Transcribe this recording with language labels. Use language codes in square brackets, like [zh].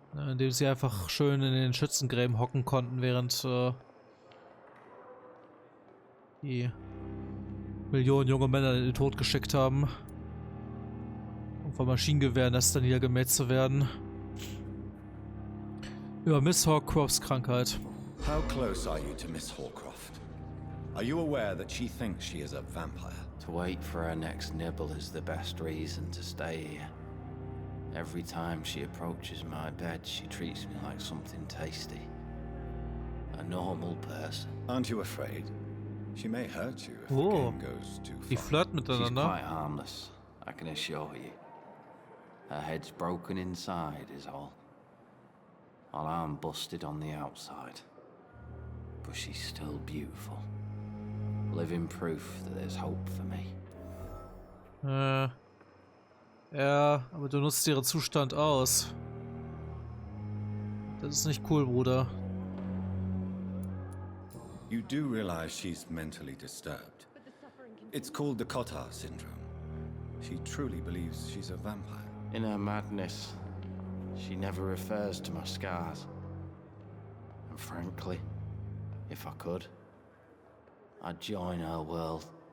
[de] Indem sie einfach schön in den Schützengräben hocken konnten, während die Millionen junge Männer in den Tod geschickt haben, um von Maschinengewehrnestern niedergemäht zu werden. Über Miss Horcrofts Krankheit. [en] How close are you to Miss Horcroft? Are you aware that she thinks she is a vampire? To wait for her next nibble is the best reason to stay here. Every time she approaches my bed, she treats me like something tasty. A normal person. Aren't you afraid? She may hurt you if the game goes too far. [de] Die flirten miteinander. [en] She's quite harmless, I can assure you. Her head's broken inside is all. While I'm busted on the outside. But she's still beautiful. Living proof that there's hope for me. [de] Ja, aber du nutzt ihren Zustand aus. Das ist nicht cool, Bruder. [en] You do realize she's mentally disturbed. It's called the Cotard syndrome. She truly believes she's a vampire. In her madness, she never refers to my scars. And frankly, if I could, I'd join her world.